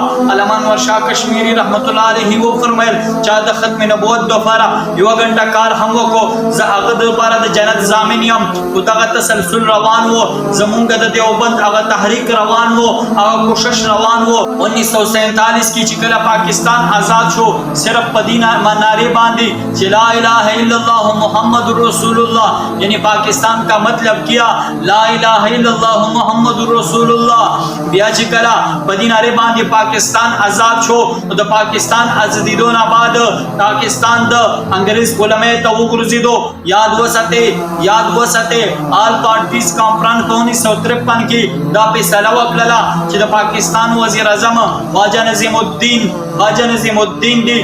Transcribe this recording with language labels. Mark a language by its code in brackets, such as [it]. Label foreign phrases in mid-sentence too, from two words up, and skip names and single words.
[ps] علامه انور شاه کشمیری [ar] رحمت الله علیه [ps] و فرمایل چې د ختم نبوت لپاره یو غنټه کار هم وکړو، زه هغه د لپاره د جنت ضامن یم. او دغه تسلسل روان وو، زمونږ د دیوبند هغه تحریک روان وو، هغه کوشش روان وو. 1947 کې چې کله پاکستان آزاد شو، صرف په دې نعرې باندې چې [ar] لا اله الا الله محمد رسول الله، [ur] یعنی پاکستان کا مطلب کیا [ar] لا اله الا الله محمد رسول الله. [ps] بیا چې کله په دې نعرې باندې پاکستان آزاد شو، د پاکستان ازادیدو نه بعد پاکستان د انګریز غلامۍ ته وګرځیدو. یاد وساتئ آل پارټیز کانفرنس په 1953 کې دا فیصله وکړه چې د پاکستان وزیر اعظم خواجه نظیم الدین دی.